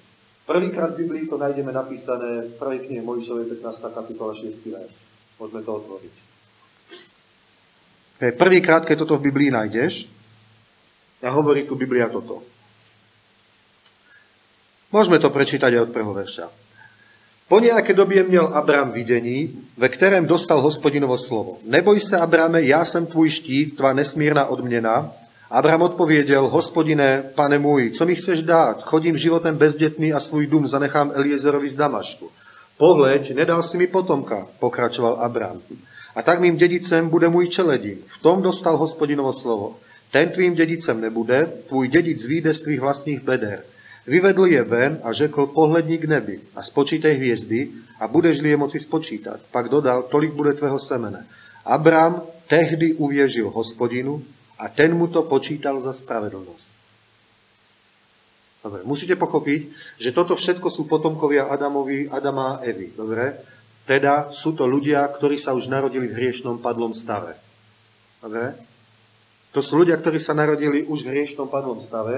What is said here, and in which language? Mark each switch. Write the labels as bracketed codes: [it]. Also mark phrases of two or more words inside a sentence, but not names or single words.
[sk] Prvýkrát v Biblii to nájdeme napísané v prvej knihe Mojžišovej 15. kapitola 6. verš. Môžeme to otvoriť. Prvýkrát, keď toto v Biblii nájdeš, a hovorí tu Biblia toto. Môžeme to prečítať aj od prvého verša. [cs] Po nejaké době měl Abram vidění, ve kterém dostal Hospodinovo slovo. Neboj se, Abrame, já jsem tvůj štít, tvá nesmírná odměna. Abram odpověděl, Hospodine, pane můj, co mi chceš dát? Chodím životem bezdětný a svůj dům zanechám Eliezerovi z Damašku. Pohleď, nedal si mi potomka, pokračoval Abram. A tak mým dědicem bude můj čeledín. V tom dostal Hospodinovo slovo. Ten tvým dědicem nebude, tvůj dědic vyjde z tvých vlastních beder. Vyvedl je ven a řekl, pohledni k nebi a spočítaj hvězdy a budeš-li je moci spočítat. Pak dodal, tolik bude tvého semene. Abram tehdy uvěřil Hospodinu a ten mu to počítal za spravedlnosť. [sk] Dobre, musíte pochopiť, že toto všetko sú potomkovia Adama a Evy. Dobre? Teda sú to ľudia, ktorí sa už narodili v hriešnom padlom stave. Dobre? To sú ľudia, ktorí sa narodili už v hriešnom padlom stave.